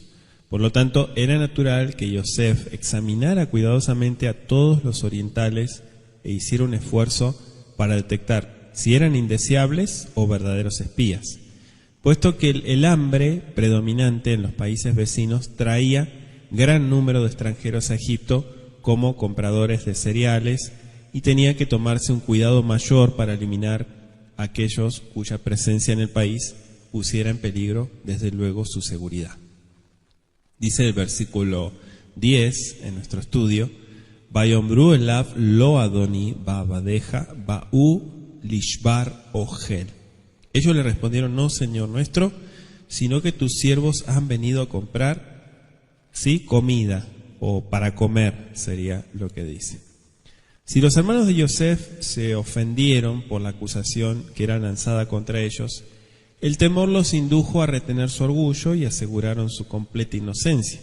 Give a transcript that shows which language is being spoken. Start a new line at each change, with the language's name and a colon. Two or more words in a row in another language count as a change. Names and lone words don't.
Spanish: Por lo tanto, era natural que Yosef examinara cuidadosamente a todos los orientales e hiciera un esfuerzo para detectar si eran indeseables o verdaderos espías, puesto que el hambre predominante en los países vecinos traía gran número de extranjeros a Egipto como compradores de cereales y tenía que tomarse un cuidado mayor para eliminar aquellos cuya presencia en el país pusiera en peligro, desde luego, su seguridad. Dice el versículo 10 en nuestro estudio,
Hebrew: ויאמרו אליו לא אדוני ועבדיך באו לשבר אכל.
Spanish: Ellos le respondieron: no, Señor nuestro, sino que tus siervos han venido a comprar, ¿sí?, comida, o para comer, sería lo que dice. Si los hermanos de Yosef se ofendieron por la acusación que era lanzada contra ellos, el temor los indujo a retener su orgullo y aseguraron su completa inocencia.